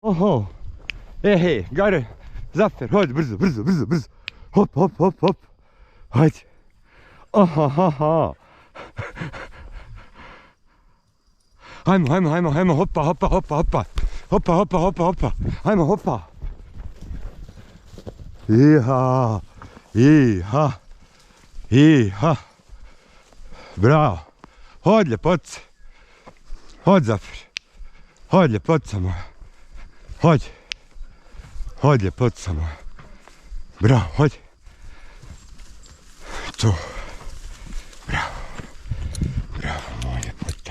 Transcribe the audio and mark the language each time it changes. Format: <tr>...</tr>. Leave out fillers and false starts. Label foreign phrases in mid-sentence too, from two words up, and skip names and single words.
<bs>Oho. Hej, Gare, Zafer, hadi brzo, brzo, brzo, brzo. Hop, hop, hop, hop. Hadi. Aha, ha, ha. Hajmo, hajmo, hajmo, hajmo, hoppa, hoppa, hoppa, hoppa. Hoppa, hoppa, hoppa, hoppa. Hajmo, hoppa. Iha, iha, iha. Bravo. Hod, ljepoca. Hod, Zafer. Hod, ljepoca moja. Hod. Hod, ljepoca moja. Bravo, hod. To. Bravo. Bravo, moja ljepota.</bs>